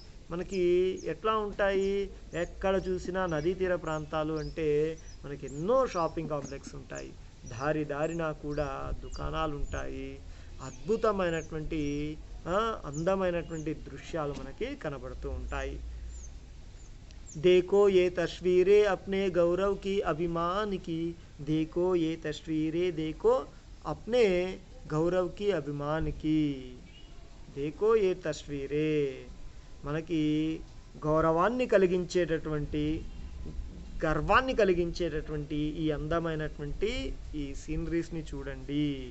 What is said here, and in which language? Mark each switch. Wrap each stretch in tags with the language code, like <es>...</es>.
<te>మనకి ఎట్లా ఉంటాయి? ఎక్కడ చూసినా నదీ తీర ప్రాంతాలు అంటే మనకి ఎన్నో షాపింగ్ కాంప్లెక్స్ ఉంటాయి. దారి దారినా కూడా దుకాణాలు ఉంటాయి. అద్భుతమైనటువంటి అందమైనటువంటి దృశ్యాలు మనకి కనబడుతూ ఉంటాయి.</te> <hi>देखो ये तस्वीरें अपने गौरव की अभिमान की. देखो ये तस्वीरें, देखो अपने गौरव की अभिमान की. देखो ये तस्वीरें,</hi> <te>మనకి గౌరవాన్ని కలిగించేటటువంటి, గర్వాన్ని కలిగించేటటువంటి ఈ అందమైనటువంటి ఈ సీనరీస్ని చూడండి.</te>